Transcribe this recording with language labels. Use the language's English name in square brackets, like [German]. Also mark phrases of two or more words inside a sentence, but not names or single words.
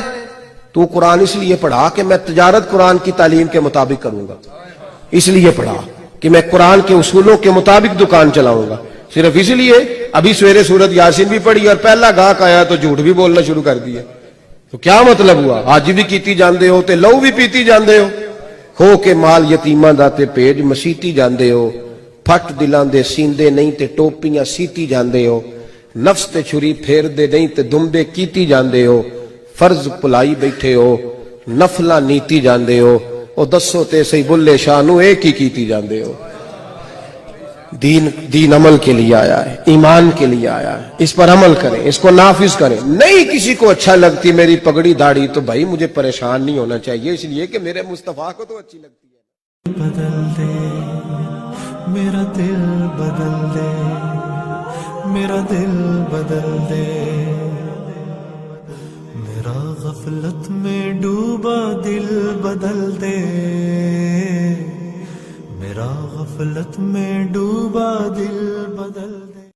[Urdu] تو قرآن اس لیے پڑھا کہ میں تجارت قرآن کی تعلیم کے مطابق کروں گا، اس لیے پڑھا کہ میں قرآن کے اصولوں کے مطابق دکان چلاؤں گا. صرف اس لیے ابھی سویرے سورت یاسین بھی پڑھی اور پہلا گاہک آیا تو جھوٹ بھی بولنا شروع کر دیا. تو کیا مطلب ہوا؟ [Punjabi] حج بھی کیتی جاندے ہو تے لہو بھی پیتی جاندے ہو کے مال یتیماں دا تے پیج مسیتی جاندے ہو. پھٹ دلاں دے سیندے نہیں تے ٹوپیاں سیتی جاندے ہو. نفس تے چھری پھیر دے نہیں تے دمبے کیتی جاندے ہو. فرض پلائی بیٹھے ہو، نفلاں نیتی جاندے ہو. او دسو تے سی بلے شاہ نو ایک ہی کیتی جاندے ہو. [Urdu] دین عمل کے لیے آیا ہے، ایمان کے لیے آیا ہے. اس پر عمل کریں، اس کو نافذ کریں. نہیں کسی کو اچھا لگتی میری پگڑی داڑھی تو بھائی مجھے پریشان نہیں ہونا چاہیے، اس لیے کہ میرے مصطفیٰ کو تو اچھی لگتی ہے. بدل دے میرا دل، بدل دے میرا دل، بدل دے میرا غفلت میں ڈوبا دل، بدل دے میرا غفلت میں ڈوبا دل، بدل دے.